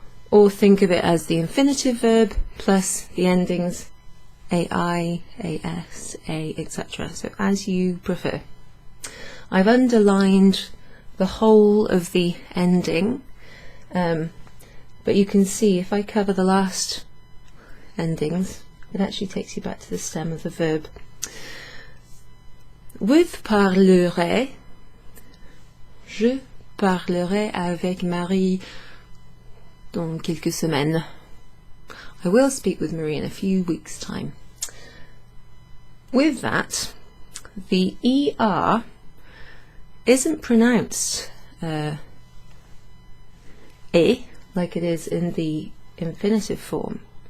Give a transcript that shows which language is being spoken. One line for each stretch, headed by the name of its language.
English: Or think of it as the infinitive verb plus the endings AI, AS, A, etc. So as you prefer. I've underlined the whole of the ending, but you can see if I cover the last endings, it actually takes you back to the stem of the verb.
French: With parlerai, je parlerai avec Marie dans quelques semaines.
English: I will speak with Marie in a few weeks' time. With that, the ER isn't pronounced E like it is in the infinitive form.